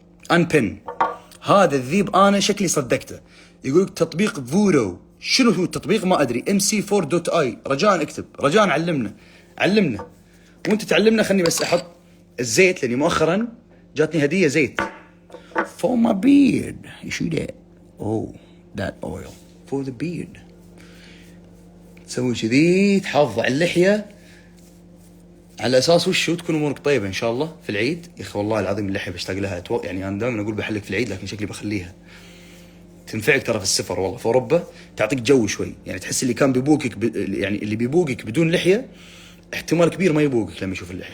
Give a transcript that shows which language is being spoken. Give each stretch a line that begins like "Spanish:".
Arabic: انبن هذا الذيب انا شكلي صدقته. يقول لك تطبيق فودو. شنو هو التطبيق؟ ما ادري. mc4.i. رجاء اكتب، رجاء علمنا وانت تعلمنا. خلني بس احط الزيت لاني مؤخرا جاتني هديه زيت
English: for my beard. you see that? oh that oil for the beard.
Arabic: تسوي كذي تحافظ على اللحيه على اساس وشو تكون امورك طيبه ان شاء الله في العيد. يا اخي والله العظيم اللحيه بشتاق لها. يعني انا دائما اقول بحلق في العيد لكن شكلي بخليها. تنفعك ترى في السفر والله، في اوروبا تعطيك جو شوي. يعني تحس اللي كان بيبوقك يعني اللي بيبوقك بدون لحيه احتمال كبير ما يبوقك لما يشوف اللحيه.